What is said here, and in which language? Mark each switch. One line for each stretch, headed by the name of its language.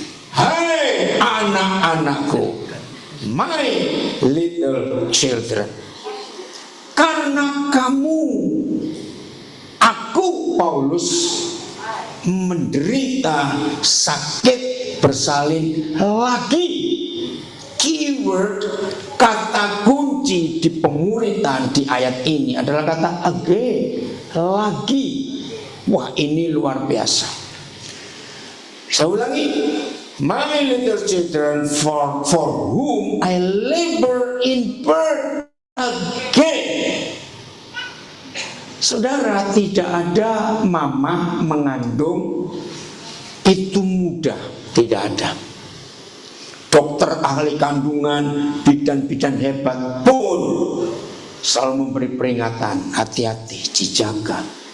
Indonesian: Hai anak-anakku,
English: my little children,
Indonesian: karena kamu, aku Paulus, menderita sakit bersalin lagi. Keyword, kata kunci di pemuridan di ayat ini adalah kata again, lagi. Wah, ini luar biasa.
English: Saya ulangi, my little children, for whom I labor in birth again.
Indonesian: Saudara, tidak ada mama mengandung itu mudah, tidak ada. Dokter ahli kandungan, bidan-bidan hebat pun selalu memberi peringatan, hati-hati, dijaga.